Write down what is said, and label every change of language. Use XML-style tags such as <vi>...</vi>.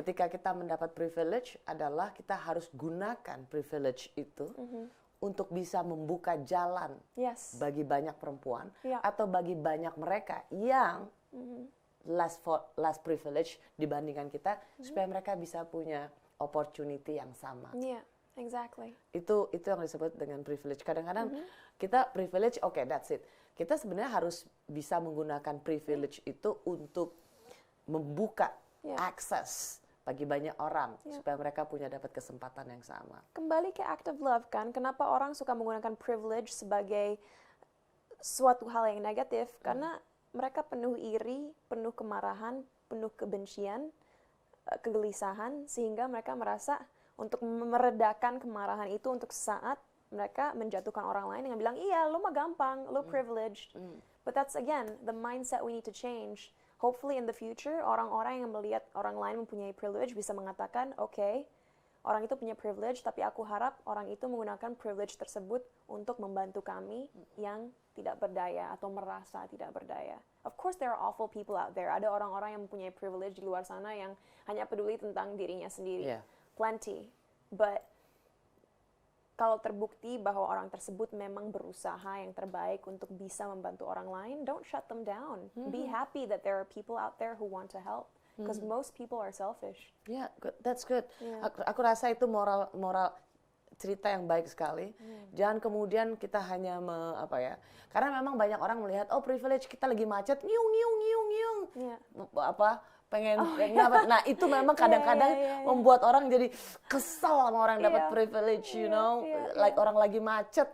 <id>Ketika kita mendapat privilege adalah kita harus gunakan privilege itu untuk bisa membuka jalan bagi banyak perempuan atau bagi banyak mereka yang less privilege dibandingkan kita, supaya mereka bisa punya opportunity yang sama.</id> <en>Yeah, exactly.</en> <id>Itu yang disebut dengan privilege. Kadang-kadang kita privilege,</id> <en>okay, that's it.</en> <id>Kita sebenarnya harus bisa menggunakan privilege itu untuk membuka akses bagi banyak orang supaya mereka punya dapat kesempatan yang sama. Kembali ke</id> <en>act of love</en> <id>kan, kenapa orang suka menggunakan privilege sebagai suatu hal yang negatif? Karena mereka penuh iri, penuh kemarahan, penuh kebencian, kegelisahan, sehingga mereka merasa untuk meredakan kemarahan itu untuk saat mereka menjatuhkan orang lain dengan bilang, iya, lo mah gampang, lo privileged.</id> <en>But that's again, the mindset we need to change.</en> <id>Hopefully in the future, orang-orang yang melihat orang lain mempunyai privilege bisa mengatakan, okay, orang itu punya privilege, tapi aku harap orang itu menggunakan privilege tersebut untuk membantu kami yang tidak berdaya atau merasa tidak berdaya.</id> <en>Of course there are awful people out there.</en> <id>Ada orang-orang yang mempunyai privilege di luar sana yang hanya peduli tentang dirinya sendiri.</id> <en>Plenty. But</en> <id>kalau terbukti bahwa orang tersebut memang berusaha yang terbaik untuk bisa membantu orang lain,</id> <en>don't shut them down. Be happy that there are people out there who want to help. Because most people are selfish. Yeah, good. That's good. Yeah.</en> <id>Aku rasa itu moral cerita yang baik sekali. Jangan kemudian kita hanya karena memang banyak orang melihat privilege, kita lagi macet, ngiung.</id> <en>Yeah.</en> <id>Pengen dapat. Nah, itu memang kadang-kadang membuat orang jadi kesal sama orang dapat privilege, like orang lagi macet.</id>